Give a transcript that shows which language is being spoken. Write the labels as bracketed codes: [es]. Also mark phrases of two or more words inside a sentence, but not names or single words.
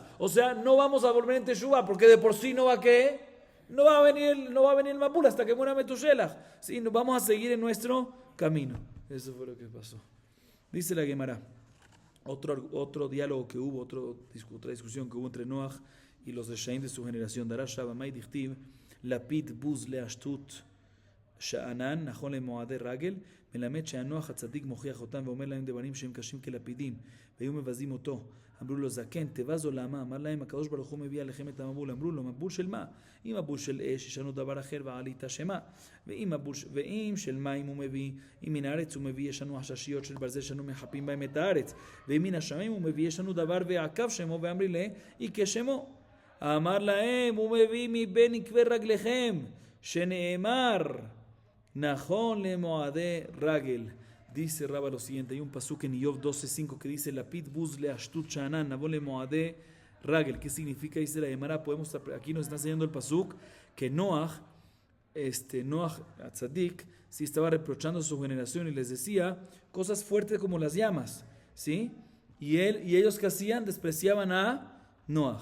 [es] O sea, no vamos a volver en Teshuvah, porque de por sí no va a ¿qué? No va a venir el Mabul hasta que muera Metushelach. Sí, vamos a seguir en nuestro camino. Eso fue lo que pasó. Dice la Gemara, otro diálogo que hubo, otra discusión que hubo entre Noach y los Reshaim de su generación. [he] דרש רבא מאי דכתיב לפיד בוז לעשתות שאנן, נכון למועדי רגל, מלמד שהנוח הצדיק מוכיח אותם ואומר להם דברים שהם קשים כלפידים, והיו מבזים אותו. אמרו לו, זקן, תבז עולמה. אמר להם, הקדוש ברוך הוא מביא עליכם את המבול. אמרו לו, מבול של מה? אם מבול של אש, ישנו דבר אחר ועלית שמה. ואם של מים הוא מביא, אם מן הארץ הוא מביא, ישנו חששיות של ברזל שאנו מחפים בהם את הארץ. ואם מן השמים הוא מביא, ישנו דבר ועקב שמו, ואמרי לה, איקה שמו. אמר להם, הוא מביא מבין עקבי רגליכם, שנאמר נכון למועדי רגל. [es] Dice Rabba lo siguiente, hay un pasuk en Iyov 12:5 que dice [he] לפיד בוז לעשתות שאנן נכון למועדי רגל. [es] ¿Qué significa? Dice la Gemara, aquí nos está enseñando el pasuk que [he] נח הצדיק, [es] sí, estaba reprochando a su generación y les decía cosas fuertes como las llamas, ¿sí? Y ellos, ¿qué hacían? Despreciaban a Noach.